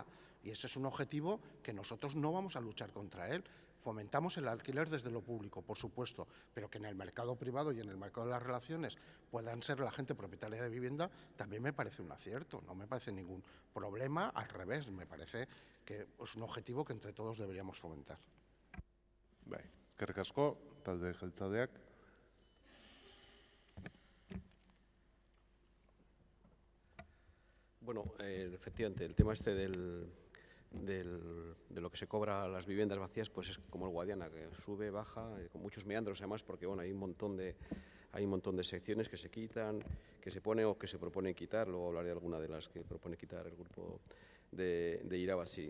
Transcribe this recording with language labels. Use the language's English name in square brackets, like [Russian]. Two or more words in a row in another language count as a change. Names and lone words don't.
[Spanish] Y ese es un objetivo que nosotros no vamos a luchar contra él. Fomentamos el alquiler desde lo público, por supuesto, pero que en el mercado privado y en el mercado de las relaciones puedan ser la gente propietaria de vivienda, también me parece un acierto, no me parece ningún problema, al revés, me parece que es un objetivo que entre todos deberíamos fomentar. [Basque] Eskerrik asko, talde jeltzaleak. [Spanish] Bueno, efectivamente, el tema este de lo que se cobra a las viviendas vacías, pues es como el Guadiana, que sube, baja, con muchos meandros además, porque bueno, hay un montón de secciones que se quitan, que se pone o que se proponen quitar. Luego hablaré de alguna de las que propone quitar el grupo de Irabazi.